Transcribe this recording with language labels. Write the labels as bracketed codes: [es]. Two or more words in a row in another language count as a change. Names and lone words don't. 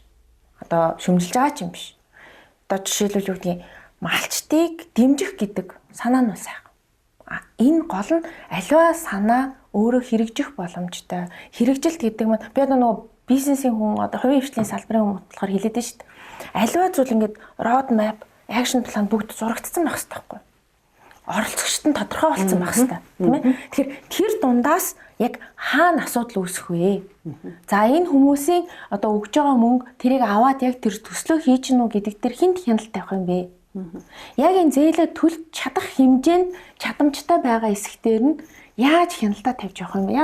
[mn] Одоо шүүмжилж байгаа юм биш. Одоо жишээлбэл юу гэдгийг малчтыг дэмжих гэдэг санаа нь сайхан. Энэ гол нь аливаа санаа өөрөө хэрэгжих боломжтой. Хэрэгжилт гэдэг нь би одоо нөгөө бизнесийн хүн одоо хувийн хвшлийн салбарын хүн болохоор хэлээд байна шүү дээ. Аливаа зүйл ингээд [en] road map, action plan [mn] бүгд зурагдсан байх хэрэгтэй байхгүй. Оролцогчд нь тодорхой болсон байх хэрэгтэй, тийм ээ. Тэгэхээр тэр дундаас яг хаана асуудал үүсэх вэ? За энэ хүмүүсийн одоо өгж байгаа мөнгө тэрийг аваад яг тэр төслөө хийж гинүү гэдэг тэр хинт хяналт тавих юм бэ? Яг энэ зээлээ төлж чадах хэмжээнд чадамжтай байгаа хэсгээр нь яаж хяналтаа тавьж явах юм бэ?